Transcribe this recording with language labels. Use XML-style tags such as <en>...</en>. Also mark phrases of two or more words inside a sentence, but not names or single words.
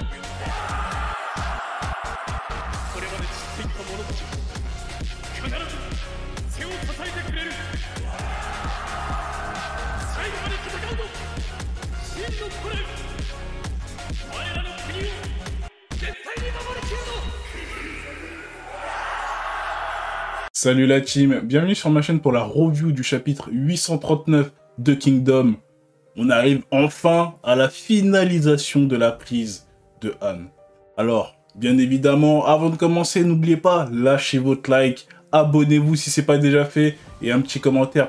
<ja>これまで散っていった者たち必ず背を支えてくれる。最後まで戦うぞ真の古来。我らの国を絶対に守りきるぞ。</ja> <fr>Salut la team, bienvenue sur ma chaîne pour la review du chapitre 839 de Kingdom. On arrive enfin à la finalisation de la prise de Han. Alors, bien évidemment, avant de commencer, n'oubliez pas, lâchez votre like, abonnez-vous si c'est pas déjà fait, et un petit commentaire.</fr>